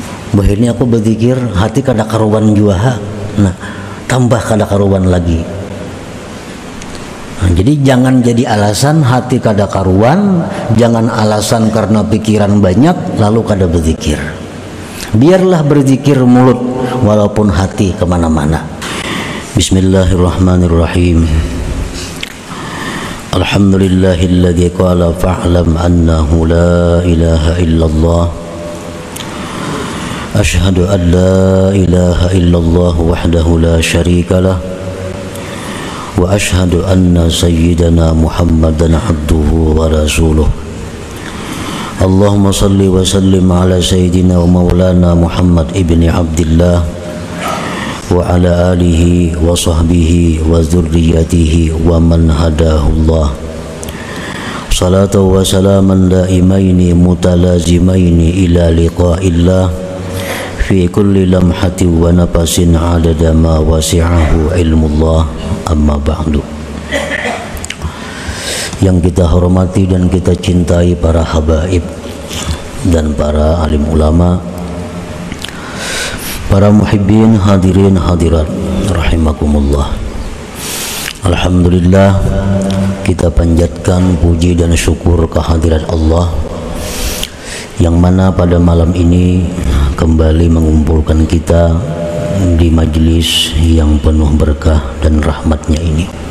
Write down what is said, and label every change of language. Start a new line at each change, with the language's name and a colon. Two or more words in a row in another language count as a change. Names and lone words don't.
Indonesian: Bahirnya aku berzikir hati kada karuan jua. Nah, tambah kada karuan lagi. Nah, jadi jangan jadi alasan hati kada karuan, jangan alasan karena pikiran banyak lalu kada berzikir. Biarlah berzikir mulut walaupun hati kemana-mana.
Arabic: بسم الله الرحمن الرحيم. الحمد لله الذي قال فاعلم أنه لا إله إلا الله. أشهد أن لا إله إلا الله وحده لا شريك له. وأشهد أن سيدنا محمدا عبده ورسوله. اللهم صل وسلم على سيدنا ومولانا محمد ابن عبد الله وعلى آله وصحبه وذريته ومن هداه الله. صلاة وسلاما دائمين متلازمين إلى لقاء الله في كل لمحة ونفس عدد ما وسعه علم الله، أما بعد.
Indonesian: Yang kita hormati dan kita cintai para habaib dan para alim ulama, para
Arabic: المحبين الحاضرين الحاضرات رحمكم الله.
Indonesian: Alhamdulillah, kita panjatkan puji dan syukur kehadirat Allah yang mana pada malam ini kembali mengumpulkan kita di majlis yang penuh berkah dan rahmatnya ini.